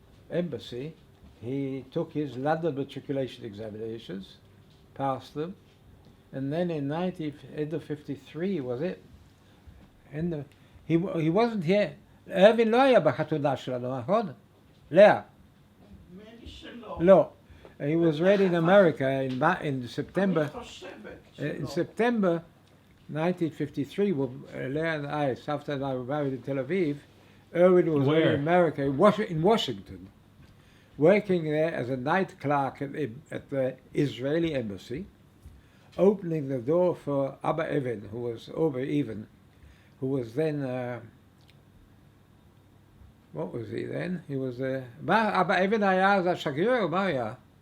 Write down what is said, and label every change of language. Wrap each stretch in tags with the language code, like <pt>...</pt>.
<en>embassy, he took his London matriculation examinations, passed them, and then in end of 53 was it? He wasn't here.</en> <he>ארווין לא היה בחתונה שלנו, נכון? לאה. נדמה לי שלא. לא.</he> <en>He was read in America in September.</en> <he>אני חושבת</he> <en>In</en> <he>שלא.</he> <en>September 1953, when Leah and I, Safta and I were married in Tel Aviv, Erwin was Where? in America, in Washington, working there as a night clerk at the Israeli embassy, opening the door for Abba Even, who was who was then, what was he then? He was,</en> <he>Abba Even היה אז השגריר או מה היה?</he>